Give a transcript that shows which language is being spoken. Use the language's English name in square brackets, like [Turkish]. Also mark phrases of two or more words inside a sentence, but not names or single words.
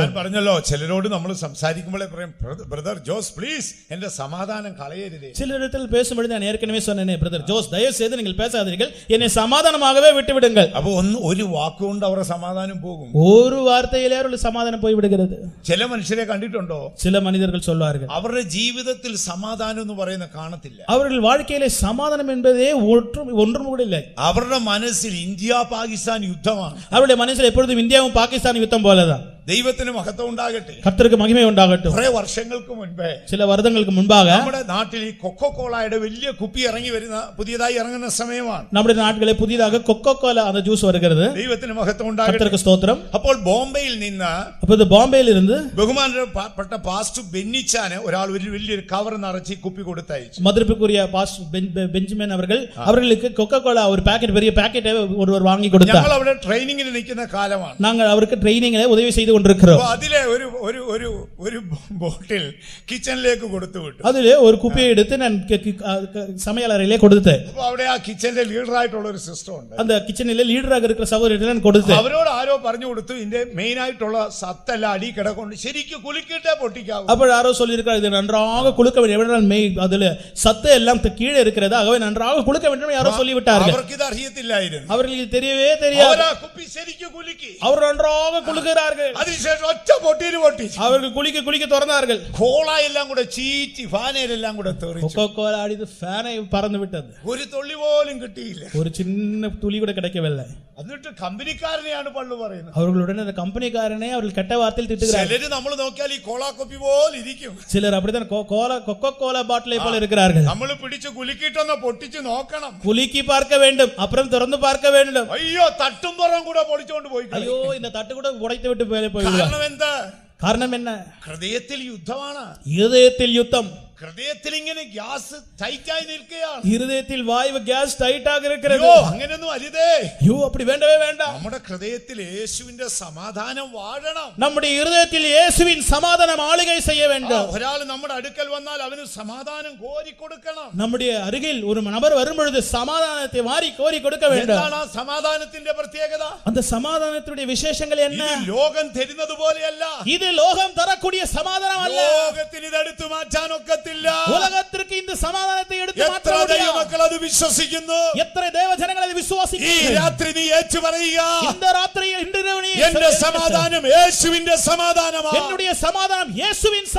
[Malayalam] ഞാൻ പറഞ്ഞല്ലോ, ചിലരോട് നമ്മൾ സംസാരിക്കുമ്പോഴേ പറയും, ബ്രദർ ജോസ് പ്ലീസ് എന്റെ സമാധാനം കളയരുതേ. [Tamil] சிலரிடத்தில் பேசும்பொழுது நான் ஏற்கனவே சொன்னேனே, பிரதர் ஜோஸ் தயவு செய்து நீங்கள் பேசாதீர்கள், என்னை சமாதானமாகவே விட்டு விடுங்கள். [Malayalam] അപ്പൊ ഒരു വാക്കുകൊണ്ട് അവരുടെ സമാധാനം പോകും. [Tamil] ஒரு வார்த்தையிலே அவர்கள் சமாதானம் போய் விடுகிறது. [Malayalam] ചില മനുഷ്യരെ കണ്ടിട്ടുണ്ടോ? [Tamil] சில மனிதர்கள் சொல்வார்கள், [Malayalam] അവരുടെ ജീവിതത്തിൽ സമാധാനം എന്ന് പറയുന്ന കാണത്തില്ല. [Tamil] அவர்கள் வாழ்க்கையிலே சமாதானம் என்பதே ஒன்றும் கூட இல்லை. [Malayalam] അവരുടെ മനസ്സിൽ ഇന്ത്യ പാകിസ്ഥാൻ യുദ്ധമാണ്. [Tamil] அவருடைய மனசில் எப்பொழுதும் இந்தியாவும் பாகிஸ்தான் யுத்தம் போலதான். [Malayalam] ദൈവത്തിന് മഹത്വം ഉണ്ടാകട്ടെ. [Tamil] கர்த்தருக்கு மகிமை உண்டாகட்டும். [Malayalam] കുറെ വർഷങ്ങൾക്ക് മുൻപേ [Tamil] சில வருடங்களுக்கு முன்பாக [Malayalam] നമ്മുടെ നാട്ടിൽ ഈ കൊക്കോകോളയുടെ വലിയ കുപ്പി ഇറങ്ങി വരുന്ന, പുതിയതായി ഇറങ്ങുന്ന സമയമാണ്. [Tamil] நம்முடைய நாட்களே புதிதாக கொக்கோ கோலா அந்த ஜூஸ் வருகிறது. [Malayalam] ദൈവത്തിന് മഹത്വം ഉണ്ടാകട്ടെ. [Tamil] கர்த்தருக்கு ஸ்தோத்திரம். [Malayalam] അപ്പോൾ ബോംബെയിൽ നിന്ന്, [Tamil] அப்போது பாம்பேயில் இருந்து [Malayalam] ബഹുമാനപ്പെട്ട പാസ്റ്റർ ബെന്നിച്ചാന് ഒരാൾ ഒരു വലിയൊരു കവർ നിറച്ച് കുപ്പി കൊടുത്തയച്ചു. [Tamil] மதிப்புக்குரிய பாஸ்டர் பெஞ்சமின் அவர்களுக்கு கொக்கோ கோலா ஒரு பாக்கெட், பெரிய பாக்கெட்டை ஒருவர் வாங்கி கொடுத்தார். [Malayalam] ഞങ്ങൾ അവിടെ ട്രെയിനിങ്ങിന് നിൽക്കുന്ന കാലമാണ്. [Tamil] நாங்கள் அவருக்கு ட்ரைனிங்ல உதவி செய்து கொண்டிருக்கிறோம். [Malayalam] അതിലെ ഒരു ബോട്ടിൽ കിച്ചണിലേക്ക് കൊടുത്തു വിട്ടു. [Tamil] அதிலே ஒரு குப்பியை எடுத்து நான் சமையல் அறையிலே கொடுத்தேன். [Malayalam] അപ്പോൾ അവിടെ ആ കിച്ചണിലെ ലീഡറായിട്ടുള്ള ഒരു സിസ്റ്റർ ഉണ്ട്. [Tamil] அந்த கிச்சனிலே லீடராக இருக்கிற சகோதரரை நான் கொடுத்தேன். [Malayalam] അവരോട് ആരോ പറഞ്ഞു കൊടുത്തു, ഇതിന്റെ മെയിൻ ആയിട്ടുള്ള സത്തെല്ലാം അടി കിടക്കൊണ്ട് ശരിക്കും കുലുക്കിട്ടേ പൊട്ടിക്കാവൂ. [Tamil] അപ്പോൾ யாரோ சொல்லியிருக்கார், இது நன்றாக குலுக்க வேண்டும், எவ்வளவு அதுல சத்து எல்லாம் கீழே இருக்கிறது, ஆகவே நன்றாக குலுக்க வேண்டும் யாரோ சொல்லிவிட்டார்கள். [Malayalam] അവർക്ക് ഇത് അറിയത്തില്ലായിരുന്നു. [Tamil] அவர்களுக்கு தெரியவே தெரியாது. [Malayalam] അവർ ആ കുപ്പി ശരിക്കും കുലുക്കി. [Tamil] அவர் நன்றாக കുലുக்குகிறார்கள். [Malayalam] അതിനുശേഷം ഒറ്റ പൊട്ടിയിൽ പൊട്ടിച്ചു. [Tamil] அவர்கள் குலுக்கி திறந்தார்கள். [Malayalam] കോള എല്ലാം കൂടെ ചീറ്റി ഫാനയിലെല്ലാം കൂടെ തെറിച്ചു. [Tamil] கொக்கோ கோலா அடித்து ஃபேனை பறந்து விட்டது. [Malayalam] ഒരു തുള്ളി പോലും കിട്ടിയില്ല. [Tamil] ஒரு சின்ன துளி கூட கிடைக்கவில்லை. [Malayalam] എന്നിട്ട് കമ്പനിക്കാരനെയാണ് പള്ളു പറയുന്നത്. [Tamil] அவர்களுடன் அந்த கம்பெனிக்காரனே அவர்கள் கெட்ட வார்த்தையில் திட்டுகிறார்கள். [Malayalam] ചിലര് നമ്മൾ നോക്കിയാൽ ഈ കോള കുപ്പി പോലെ ഇരിക്കും. [Tamil] சிலர் அப்படித்தான் கொக்கோ கோலா பாட்டிலை போல இருக்கிறார்கள். [Malayalam] നമ്മൾ പിടിച്ച് കുലുക്കിട്ടൊന്ന് പൊട്ടിച്ച് നോക്കണം. [Tamil] குலுக்கி பார்க்க வேண்டும், அப்புறம் திறந்து பார்க்க வேண்டும். [Malayalam] അയ്യോ, തട്ടും പുറം കൂടെ പൊളിച്ചോണ്ട് പോയി. [Tamil] ஐயோ, இந்த தட்டு கூட உடைத்து விட்டு போய்விடுவார். [Malayalam] കാരണം എന്താ? [Tamil] காரணம் என்ன? [Malayalam] ഹൃദയത്തിൽ യുദ്ധമാണ്. [Tamil] இருதயத்தில் யுத்தம். [Malayalam] ഹൃദയത്തിൽ ഇങ്ങനെ ഗ്യാസ് ടൈറ്റായി നിൽക്കുകയാണ്. [Tamil] இருதயத்தில் வாயு கேஸ் டைட்டாக இருக்கிறது. [Malayalam] അയ്യോ, അങ്ങനെയൊന്നും അരുതേ. [Tamil] ஐயோ, அப்படி வேண்டவே வேண்டாம். [Malayalam] നമ്മുടെ ഹൃദയത്തിൽ യേശുവിന്റെ സമാധാനം വാഴണം. [Tamil] நம்முடைய இருதயத்தில் இயேசுவின் சமாதானம் ஆளுகை செய்ய வேண்டும். [Malayalam] ഒരാൾ നമ്മുടെ അടുക്കൽ വന്നാൽ അവന് സമാധാനം കോരി കൊടുക്കണം. [Tamil] நம்முடைய அருகில் ஒரு நபர் வரும்பொழுது சமாதானத்தை வாரி கோரி கொடுக்க வேண்டும். [Malayalam] എന്താണ് ആ സമാധാനത്തിന്റെ പ്രത്യേകത? [Tamil] அந்த சமாதானத்துடைய விசேஷங்கள் என்ன? [Malayalam] ഇത് ലോകം തരുന്നത് പോലെയല്ല. [Tamil] இது லோகம் தரக்கூடிய சமாதானம் அல்ல. [Malayalam] ലോകത്തിന് ഇത് എടുത്തു മാറ്റാൻ ഒക്കത്തില്ല. [Tamil] உலகத்திற்கு இந்த சமாதானத்தை எடுத்து மாற்ற [Malayalam] എത്ര [Tamil] முடியாது. [Malayalam] ദൈവമക്കൾ അത് വിശ്വസിക്കുന്നു? [Tamil] எத்தனை தேவஜனங்கள் அதை [Malayalam] ഈ [Tamil] விசுவாசிக்கிறார்கள்? [Malayalam] രാത്രി നീ ഏറ്റു പറയുക, [Tamil] இந்த ராத்திரியில் இன்று நீ [Malayalam] എന്റെ സമാധാനം യേശുവിന്റെ സമാധാനമാണ്. [Tamil] என்னுடைய சமாதானம் இயேசுவின் [Malayalam] എന്റെ